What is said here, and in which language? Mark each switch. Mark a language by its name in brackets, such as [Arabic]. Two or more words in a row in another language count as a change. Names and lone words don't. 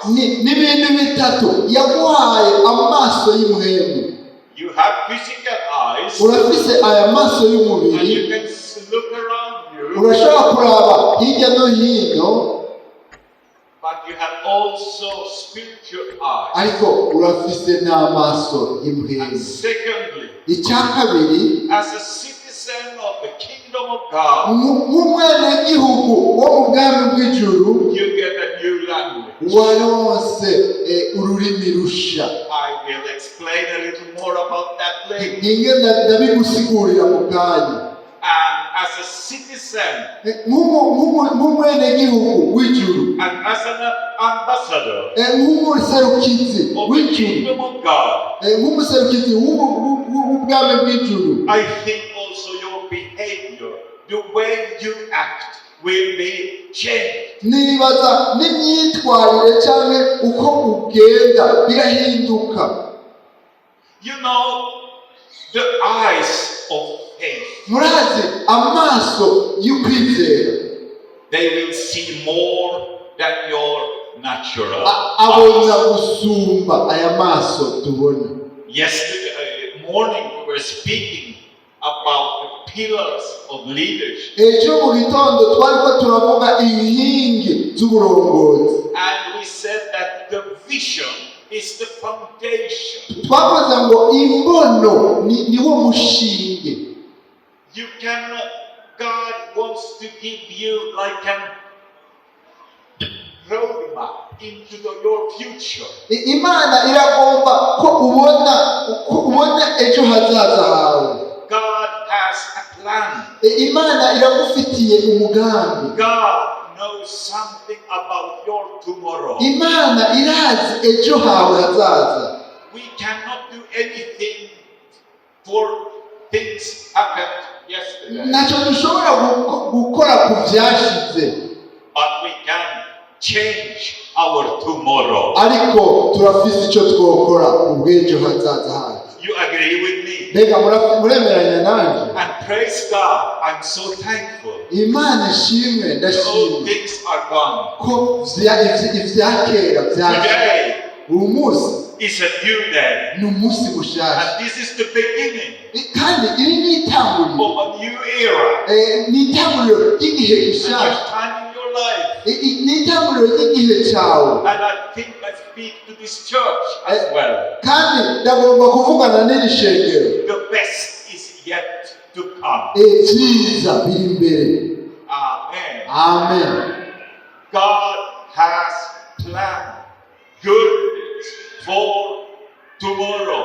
[Rundi] N'ibintu bitatu yaguhaye amaso y'umuhemu. [English] You have physical eyes. [Rundi] Urafise aya maso [English] And [Rundi] y'umubiri. [English] you can look around you. [Rundi] Urashobora kuraba hirya no hino. [English] But you have also spiritual eyes. [Rundi] Ariko urafise n'amaso [English] And [Rundi] y'umuhemu. [English] secondly, [Rundi] Icya kabiri, [English] as a citizen of the kingdom of God, [Rundi] nk'umwenegihugu wo mu bwami bw'ijuru, [English] you get a new language. [Rundi] waronse ururimi rusha. [English] I will explain a little more about that later. [Rundi] Ndabigusigurira mu kanya. [English] And as a citizen, [Rundi] nk'umwenegihugu w'ijuru, [English] and as an ambassador [Rundi] nk'umuserukizi [English] of the [Rundi] w'ijuru, [English] kingdom of God, [Rundi] nk'umuserukizi w'ubwami bw'ijuru, [English] I think also your behavior, the way you act, will be changed. [Rundi] nibaza n'imyitwarire cyangwa uko ugenda birahinduka. [English] You know, the eyes of faith, [Rundi] Murazi amaso y'ukwizera, [English] they will see more than your natural [Rundi] abona [English] eyes. [Rundi] gusumba aya maso tubona. [English] Yesterday morning we were speaking about the pillars of leadership. [Rundi] Ejo mu gitondo twariko turavuga inkingi z'uburongozi. [English] And we said that the vision is the foundation. [Rundi] Twavuze ngo imbono niwo mushinge. [English] You cannot, God wants to give you like a roadmap into your future. [Rundi] Imana iragomba ko ubona ejo hazaza hawe. [English] God has a plan. [Rundi] Imana iragufitiye umugambi. [English] God knows something about your tomorrow. [Rundi] Imana irazi ejo hawe hazaza. [English] We cannot do anything for things happened yesterday. [Rundi] Ntacyo dushobora gukora ku byashize, [English] But we can change our tomorrow. [Rundi] ariko turafise icyo twokora ku bw'ejo hazaza hacu. [English] You agree with me? [Rundi] Mbega muremeranya nanjye? [English] And praise God, I'm so thankful. [Rundi] Imana ishimwe, [English] All [Rundi] ndashimye [English] things are gone. [Rundi] ko ivyakera byaje. [English] Today [Rundi] Uyu munsi [English] is a new day. [Rundi] ni umunsi mushasha, [English] And this is the beginning [Rundi] kandi iri ni itanguriro, [English] of a new era. [Rundi] ni itanguriro ry'igihe [English] A new [Rundi] gishasha, [English] time in your life. [Rundi] ni itanguriro ry'igihe cyawe. [English] And I think I speak to this church as well. [Rundi] Kandi ndagomba kuvugana n'iri shengero. [English] The best is yet to come. [Rundi] Ibyiza biri imbere. [English] Amen. Amen. God has planned good things for tomorrow.